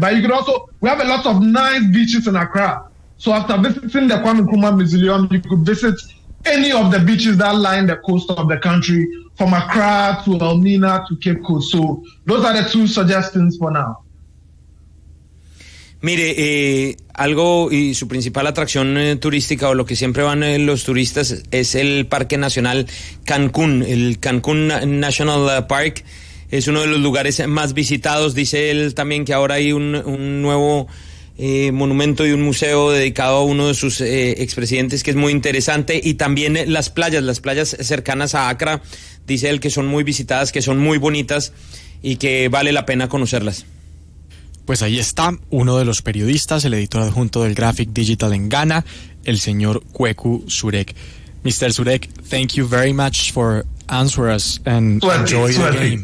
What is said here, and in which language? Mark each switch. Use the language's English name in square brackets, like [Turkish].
[English] But you could also, we have a lot of nice beaches in Accra. So after visiting the Kwame Nkrumah Museum, you could visit any of the beaches that line the coast of the country, from Accra to Elmina to Cape Coast. So those are the two suggestions for now. [Spanish] Mire, algo y su principal atracción turística, o lo que siempre van los turistas, es el Parque Nacional Cancún. El Cancún National Park es uno de los lugares más visitados. Dice él también que ahora hay un nuevo monumento y un museo dedicado a uno de sus expresidentes, que es muy interesante. Y también las playas cercanas a Accra, dice él que son muy visitadas, que son muy bonitas y que vale la pena conocerlas. Pues ahí está uno de los periodistas, el editor adjunto del Graphic Digital en Ghana, el señor Kweku Zurek. [English] Mr. Zurek, thank you very much for answering us and enjoy the game.